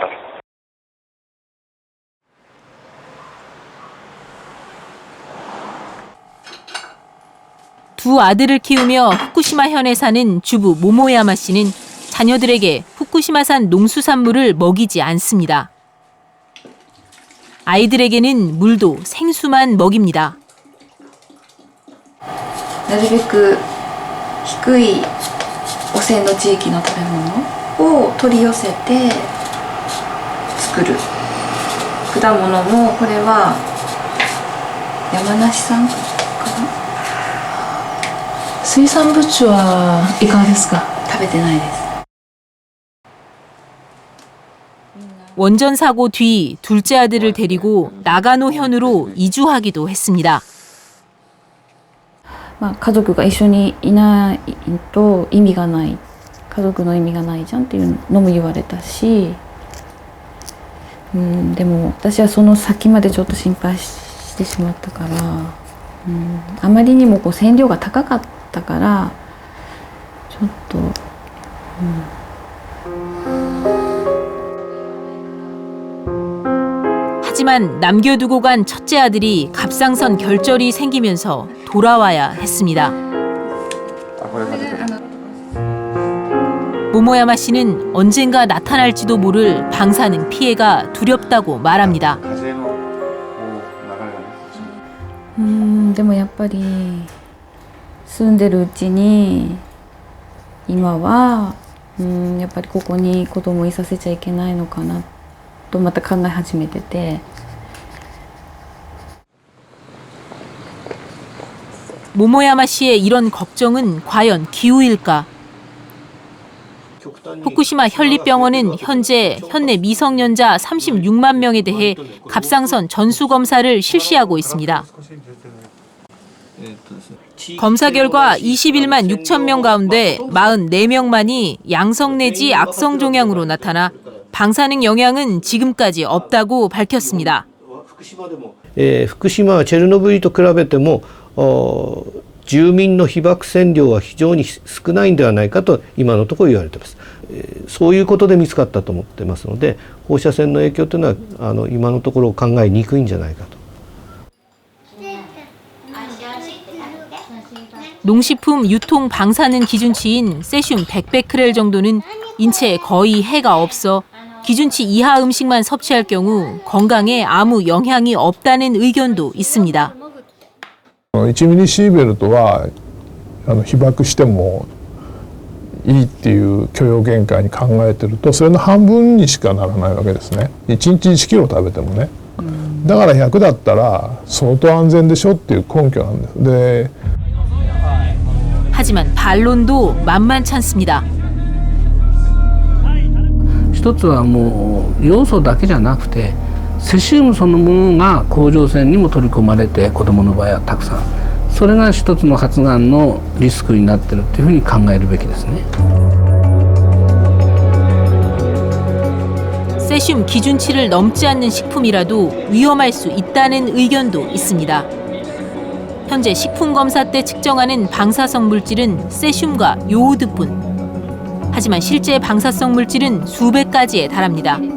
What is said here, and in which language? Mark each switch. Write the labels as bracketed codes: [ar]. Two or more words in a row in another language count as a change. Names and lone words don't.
[ko] 두 아들을 키우며 후쿠시마현에 사는 주부 모모야마 씨는 자녀들에게 후쿠시마산 농수산물을 먹이지 않습니다. 아이들에게는 물도 생수만 먹입니다. [ja] なるべく低い汚染の地域の食べ物を取り寄せて作る。果物もこれは山梨産かな。水産物はいかがですか？食べてないです。 [ko] 원전 사고 뒤 둘째 아들을 데리고 나가노현으로 이주하기도 했습니다. [ja] 家族が一緒にいないと意味がない。家族の意味がないじゃんっていうのも言われたし、でも私はその先までちょっと心配してしまったから、あまりにも線量が高かったからちょっと。 [ko] 하지만 남겨두고 간 첫째 아들이 갑상선 결절이 생기면서 돌아와야 했습니다. 모모야마 씨는 언젠가 나타날지도 모를 방사능 피해가 두렵다고 말합니다. [ja] でもやっぱり住んでるうちに今はやっぱりここに子供いさせちゃいけないのかなとまた考え始めてて。 [ko] 모모야마 씨의 이런 걱정은 과연 기우일까? 후쿠시마 현립병원은 현재 현내 미성년자 36만 명에 대해 갑상선 전수 검사를 실시하고 있습니다. 검사 결과 21만 6천 명 가운데 44명만이 양성 내지 악성 종양으로 나타나 방사능 영향은 지금까지 없다고 밝혔습니다. [ja] 福島はチェルノブイリと比べても住民の被曝線量は非常に少ないんではないかと今のところ言われています。そういうことで見つかったと思ってますので、放射線の影響というのは今のところ考えにくいんじゃないかと。 [ko] 농식품 유통 방사능 기준치인 세슘 100베크렐 정도는 인체에 거의 해가 없어 기준치 이하 음식만 섭취할 경우 건강에 아무 영향이 없다는 의견도 있습니다. [ja] 1 ミリシーベルトは被曝してもいいっていう許容限界に考えてるとそれの半分にしかならないわけですね。1日1キロ食べてもね。だから100だったら相当安全でしょっていう根拠なんです。で [ko] 하지만 반론도 만만찮습니다. [ja] 一つはもう要素だけじゃなくてセシウムそのものが甲状腺にも取り込まれて子どもの場合はたくさんそれが一つの発がんのリスクになっているというふうに考えるべきですね。 [ko] 세슘 기준치를 넘지 않는 식품이라도 위험할 수 있다는 의견도 있습니다. 현재 식품 검사 때 측정하는 방사성 물질은 세슘과 요오드뿐. 하지만 실제 방사성 물질은 수백가지에 달합니다.